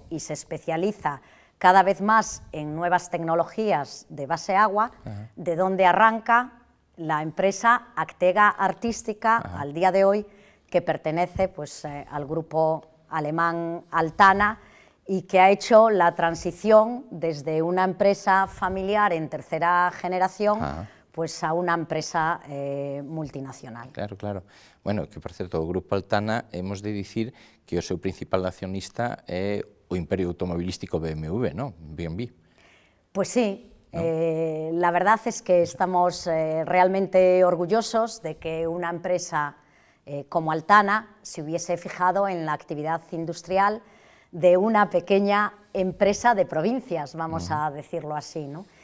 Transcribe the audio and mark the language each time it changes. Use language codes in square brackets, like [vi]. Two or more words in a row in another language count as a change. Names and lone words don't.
[es] y se especializa cada vez más en nuevas tecnologías de base agua, de donde arranca la empresa Aztega Artística al día de hoy, que pertenece pues, al grupo alemán Altana y que ha hecho la transición desde una empresa familiar en tercera generación pues [gl] a unha empresa multinacional. [es] Claro. [gl] Bueno, que por certo, o Grupo Altana, hemos de dicir que o seu principal accionista é o imperio automobilístico BMW, ¿no? BMW. [es] Pues sí, ¿no? La verdad es que estamos realmente orgullosos de que una empresa como Altana se hubiese fijado en la actividad industrial de una pequeña empresa de provincias, vamos a decirlo así, ¿no?